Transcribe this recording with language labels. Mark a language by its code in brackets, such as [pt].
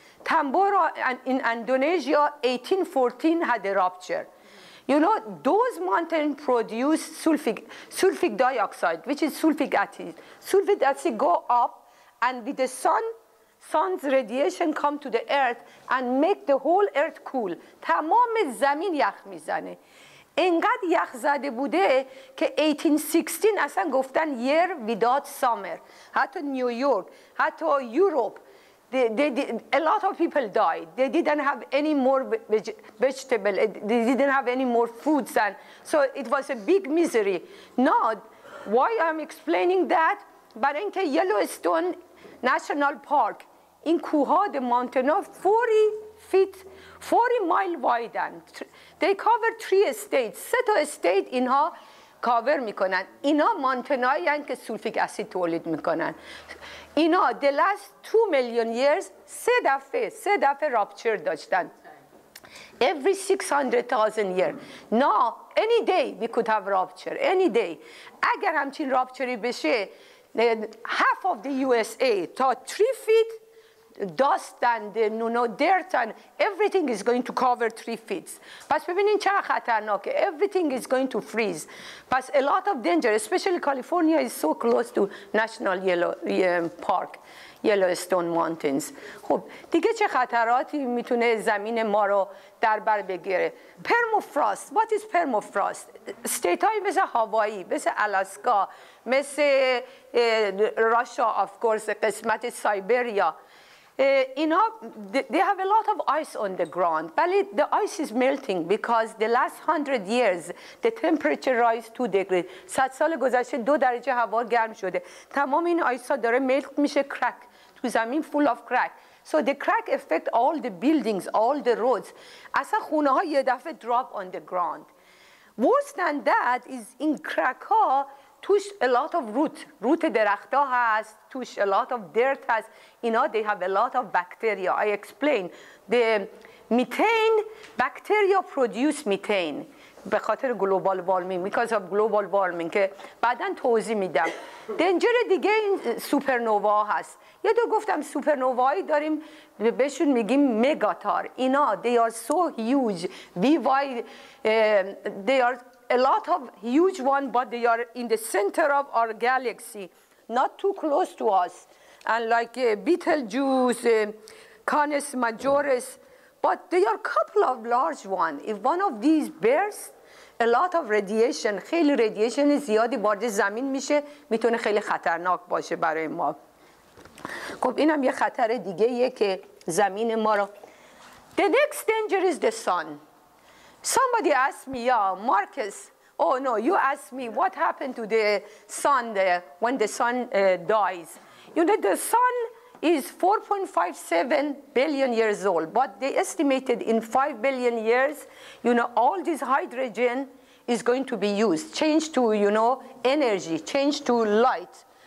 [en] Tambora in Indonesia, 1814 had a rupture. You know, those mountains produce sulfuric dioxide, which is sulfuric acid. Sulfuric acid go up, and with the sun's radiation come to the earth and make the whole earth cool. [fa] تمام زمین یخ میزنه. اینقدر یخ زده بوده که 1816 اصلا گفتن [en] year without summer. [fa] حتی نیویورک، حتی یوروپ. [en] A lot of people died. They didn't have any more vegetable. They didn't have any more foods. And so it was a big misery. Now, why I'm explaining that? [fa] برای اینکه [en] Yellowstone National Park, [fa] این کوهها, [en] the mountain, 40 mile wide. They cover 3 states. [fa] 3 state اینها کاور میکنن. اینا مانتنایی هستند که سولفیک اسید تولید میکنن. اینا [en] the last 2 million years [fa] 3 دفعه رابچر داشتن. [en] Every 600,000 years. Now, any day we could have rupture. Any day. [fa] اگر همچین رابچری بشه, [en] half of the USA تا 3 feet dust and dirt and everything is going to cover 3 feet. [fa] پس ببینین چقدر خطرناکه. [en] Everything is going to freeze. پس a lot of danger, especially California is so close to National Park, Yellowstone Mountains. [fa] خب دیگه چه خطراتی میتونه زمین ما رو در بر بگیره؟ permafrost. [en] What is permafrost? [fa] استیت های مثل هاوایی، مثل الاسکا، مثل راشا [en] of course، [fa] قسمت سایبریا، اینا [en] they have a lot of ice on the ground. But the ice is melting because the last 100 years the temperature rise 2 degrees. [fa] 100 سال گذشته 2 درجه هوا گرم شده. تمام این آیس ها داره ملت میشه crack تو زمین [en] full of crack. So the crack affect all the buildings, all the roads. [fa] اصلا خونه ها یه دفعه [en] drop on the ground. Worse than that is in crack ها توش a lot of root [fa] درخت ها هست، توش [en] a lot of dirt هست. اینا they have a lot of bacteria. I explain the methane, bacteria produce methane [fa] به خاطر [en] global warming, because of global warming [fa] که بعداً توضیح میدم. دنجر دیگه این سوپرنووا هست. یه دو گفتم سوپرنووایی داریم بهشون میگیم مگاتار. [en] اینا they are so huge. They are a lot of huge one, but they are in the center of our galaxy, not too close to us. And like Betelgeuse, Canis Majoris, but they are a couple of large ones. If one of these bursts, a lot of radiation, [fa] خیلی radiation زیادی وارد زمین میشه، میتونه خیلی خطرناک باشه برای ما. خب اینم یه خطر دیگه‌ایه که زمین ما رو. [en] The next danger is the sun. Somebody asked me, yeah, Marcus, oh no, you asked me what happened to the sun when the sun dies. You know, the sun is 4.57 billion years old, but they estimated in 5 billion years, you know, all this hydrogen is going to be used, changed to, you know, energy, changed to light.